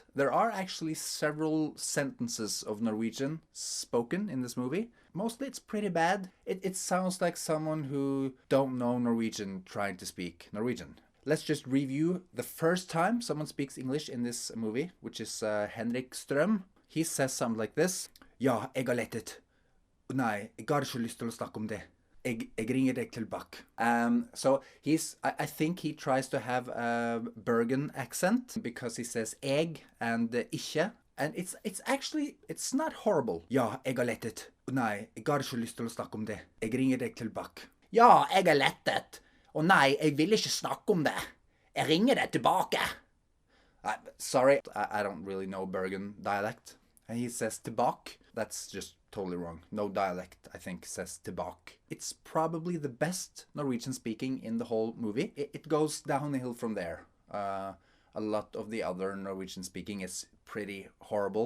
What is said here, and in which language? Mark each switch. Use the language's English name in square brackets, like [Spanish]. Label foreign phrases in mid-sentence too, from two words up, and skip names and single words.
[English] There are actually several sentences of Norwegian spoken in this movie. Mostly it's pretty bad. It sounds like someone who don't know Norwegian trying to speak Norwegian. Let's just review the first time someone speaks English in this movie, which is Henrik Strøm. He says something like this. [Norwegian] Ja, jeg har lettet. Nei, jeg har ikke lyst til å snakke om det. Jeg ringer deg tilbake. [English] So I think he tries to have a Bergen accent because he says egg and ikke. And it's actually, it's not horrible. [Norwegian] Ja, jeg har lettet. Nei, jeg har ikke lyst til å snakke om det. Jeg ringer deg tilbake. Ja, jeg har lettet. Og nei, jeg vil ikke snakke om det. Jeg ringer deg tilbake. [English] Sorry, I don't really know Bergen dialect. And he says tilbake. That's just totally wrong. No dialect, I think, says tilbake. It's probably the best Norwegian speaking in the whole movie. It goes downhill from there. A lot of the other Norwegian speaking is pretty horrible.